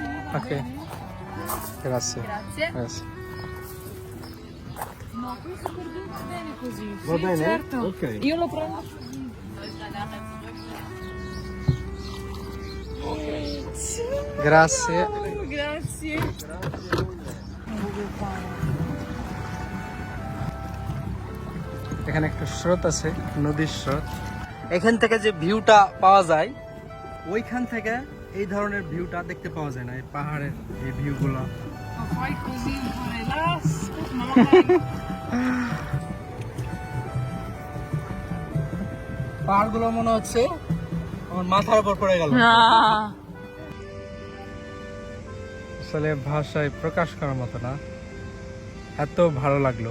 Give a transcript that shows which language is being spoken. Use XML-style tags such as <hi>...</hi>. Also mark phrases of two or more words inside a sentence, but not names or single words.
<it>Ok. Grazie. Grazie. Grazie. No, questo per due va bene così. Va Sì, bene? certo. Ok. Io lo prendo. Grazie. Grazie.</it> <bn>এখানে একটা স্রোত আছে, নদীর স্রোত। এখান থেকে যে ভিউটা পাওয়া যায়, ওইখান থেকে এই ধরনের ভিউটা দেখতে পাওয়া যায় না। এই পাহাড়ের এই ভিউগুলো।</bn> <it>Ma fai così un po' relax. No.</it> <bn>পাহাড়গুলো মনে হচ্ছে আমার মাথার উপর পড়ে গেল। আসলে ভাষায় প্রকাশ করার মতো না, এত ভালো লাগলো।</bn>